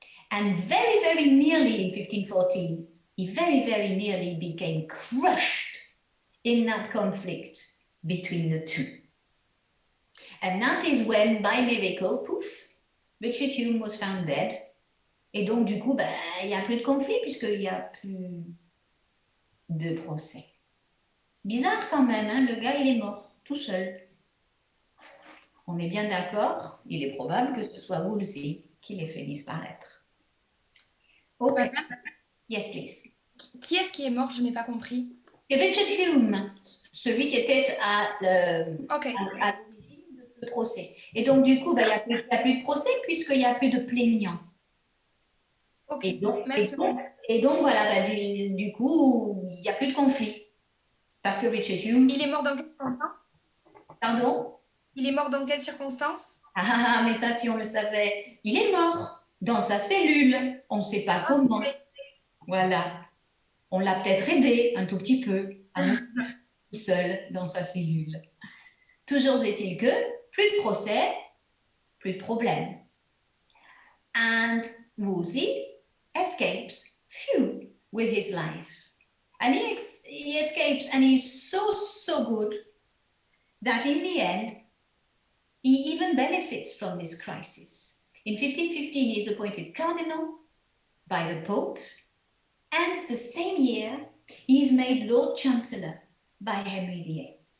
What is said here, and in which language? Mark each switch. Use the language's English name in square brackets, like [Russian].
[English] And very, very nearly in 1514, he very, very nearly became crushed in that conflict between the two. And that is when, by miracle, poof, Richard Hume was found dead. [French] Et donc, du coup, il n'y a plus de conflit puisqu'il n'y a plus de procès. Bizarre quand même, hein, le gars, il est mort, tout seul. On est bien d'accord, il est probable que ce soit Wolsey qui l'ait fait disparaître. [English] Ok. Yes, please. [French] Qui est-ce qui est mort? Je n'ai pas compris. C'est Richard Hume, celui qui était à l'origine de ce procès. Et donc, du coup, il n'y a plus de procès puisqu'il n'y a plus de plaignants. Ok, Et donc, merci. Voilà, du coup, il n'y a plus de conflit. Parce que Richard Hume... Il est mort dans quelles circonstances? Pardon? Il est mort dans quelles circonstances? Ah, mais ça, si on le savait, il est mort dans sa cellule. On ne sait pas comment. Okay. Voilà. On l'a peut-être aidé un tout petit peu à mourir tout seul dans sa cellule. Toujours est-il que plus de procès, plus de problème. [English] And Wolsey escapes with his life. And he escapes, and he's so good that in the end, he even benefits from this crisis. In 1515, he is appointed cardinal by the Pope, and the same year, he is made Lord Chancellor by Henry VIII.